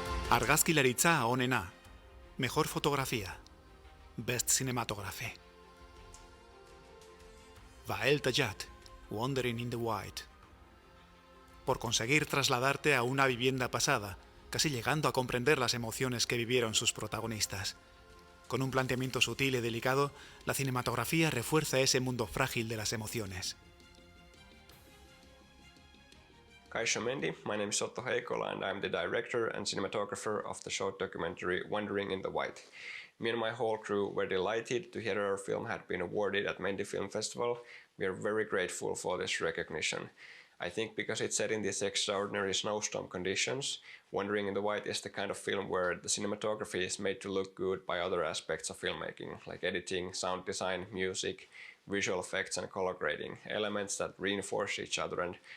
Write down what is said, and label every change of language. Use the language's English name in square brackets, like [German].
[Basque] Argazkilaritza onena. [Spanish] Mejor fotografía. [English] Best Cinematography. Vael Tayat, Wandering in the White. [Spanish] Por conseguir trasladarte a una vivienda pasada, casi llegando a comprender las emociones que vivieron sus protagonistas. Con un planteamiento sutil y delicado, la cinematografía refuerza ese mundo frágil de las emociones. [Basque] Kaixo [English] Mendy, my name is Otto Heikola and I'm the director and cinematographer of the short documentary Wandering in the White. Me and my whole crew were delighted to hear our film had been awarded at Mendy Film Festival. We are very grateful for this recognition. I think because it's set in these extraordinary snowstorm conditions, Wandering in the White is the kind of film where the cinematography is made to look good by other aspects of filmmaking, like editing, sound design, music, visual effects and color grading, elements that reinforce each other and